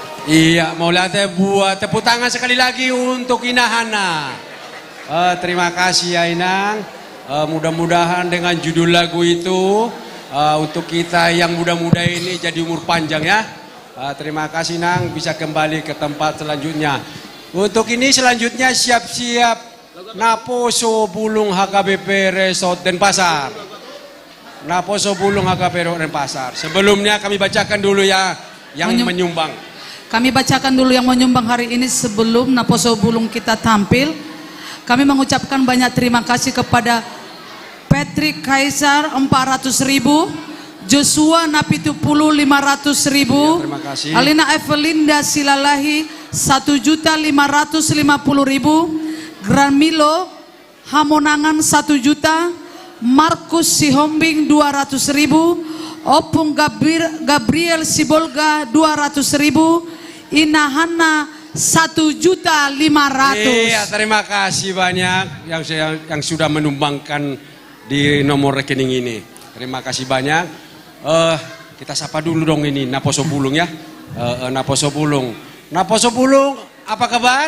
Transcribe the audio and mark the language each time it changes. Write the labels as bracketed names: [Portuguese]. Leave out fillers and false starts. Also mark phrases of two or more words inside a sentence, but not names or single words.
[Indonesian] Iya, mau lihat buat tepuk tangan sekali lagi untuk Inahana. Terima kasih ya Inang. Mudah-mudahan dengan judul lagu itu untuk kita yang muda-muda ini jadi umur panjang ya. Terima kasih Nang, bisa kembali ke tempat selanjutnya. Untuk ini selanjutnya siap-siap Naposo Bulung HKBP Resort Denpasar. Naposo Bulung HKBP Resort Denpasar. Sebelumnya kami bacakan dulu ya yang menyumbang. Kami bacakan dulu yang menyumbang hari ini sebelum Naposo Bulung kita tampil. Kami mengucapkan banyak terima kasih kepada Patrick Kaisar 400.000, Joshua Napitupulu 500.000, terima kasih. Alina Evelinda Silalahi 1.550.000, Gramilo Hamonangan 1 juta, Markus Sihombing 200.000, Opung Gabriel Sibolga 200.000, Inahana 1.500.000. Iya, terima kasih banyak yang sudah menumbangkan di nomor rekening ini. Terima kasih banyak. Kita sapa dulu dong ini Naposo Bulung ya. Naposo Bulung. Naposo Bulung, apa kabar?